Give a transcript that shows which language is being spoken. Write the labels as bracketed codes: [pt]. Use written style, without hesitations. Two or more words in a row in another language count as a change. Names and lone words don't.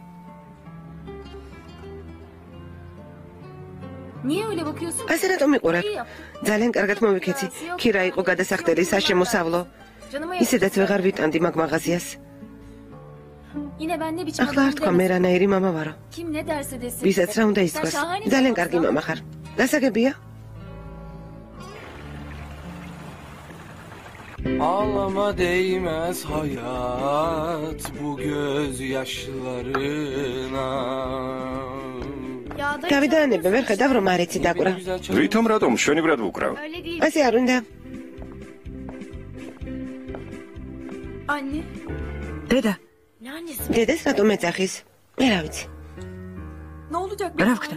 [ka] ასე რატომ მიყურებ? ძალიან კარგად მოვიქეცი. ქირა იყო გადასახდელი საშემოსავლო. ისედაც ვეღარ ვიტანდი მაგ მაღაზიას. ახლა არ თქვა მე რანაირი მამა ვარო. ვისაც რა უნდა იცქვას. ძალიან კარგი მამა ხარ. გასაგებია? [tr] Ağlama değmez hayat bu gözyaşlarına. [ka] გავიდანებე, ვერ ხედავ რომ არ იცი დაკვრა. ვითომ რატომ შვენივრად ვუკრავ? ასე არ უნდა. დედა, დედას რატომ ეძახის? მე რა ვიცი. რა ვქნა?